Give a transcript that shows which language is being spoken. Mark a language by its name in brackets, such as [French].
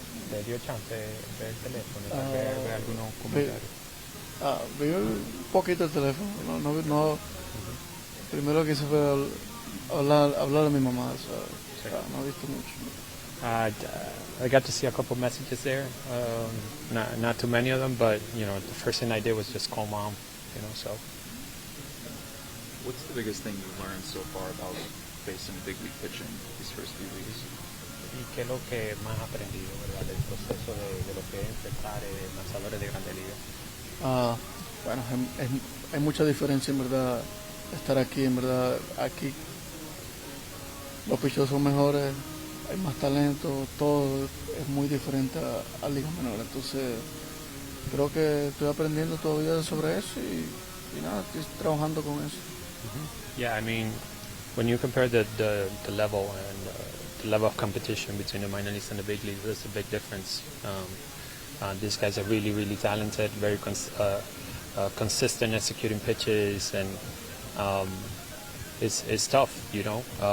[Spanish] ¿Le dio chance de ver el teléfono y ver algunos comentarios? Vi un poquito el teléfono. No, primero que hice fue hablar a mi mamá. No he visto mucho. [English] I got to see a couple messages there. Not too many of them, but you know, the first thing I did was just call mom. You know, so. What's the biggest thing you've learned so far about facing big league pitching these first few weeks? [Spanish] ¿Y qué es lo que más has aprendido, verdad, del proceso de lo que es enfrentar lanzadores de Grandes Ligas? Bueno, hay mucha diferencia en verdad estar aquí, en verdad aquí los pichos son mejores, hay más talento, todo es muy diferente a Liga Menor, entonces creo que estoy aprendiendo todavía sobre eso y nada, estoy trabajando con eso. [English] Yeah, I mean, when you compare the level and the level of competition between the minor leagues and the big leagues, there's a big difference. These guys are really, really talented, very consistent executing pitches, and it's tough, you know.